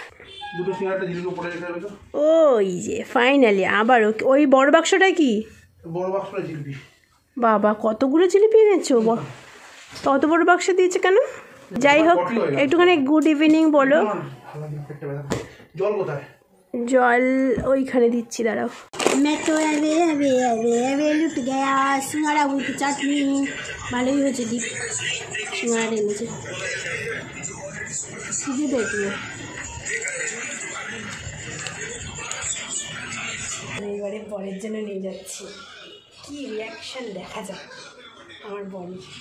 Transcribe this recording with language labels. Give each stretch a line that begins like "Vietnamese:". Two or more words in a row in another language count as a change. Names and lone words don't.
Bangla: ওই যে ফাইনালি আবার ওই বড় বাক্সটা কি? বড় বাক্সটা জিলিপি। বাবা, কতগুলো জিলিপি এনেছো? তত বড় বাক্স দিয়েছে কেন? যাই হোক, একটুখানি
English: good evening
Bangla: বলো। জল কোথায়? জল ওইখানে দিচ্ছি, দাঁড়াও।
Hindi: मैं तो अबे लुट गया सिंगाड़ा उठ চাটনি।
Bangla: ভালোই হয়েছে, ডিপ সিঙ্গাড়া এনেছে। শুধু দেখলো এবারে বরের জন্য নিয়ে যাচ্ছি, কি রিয়াকশন দেখা যাক আমার বরের।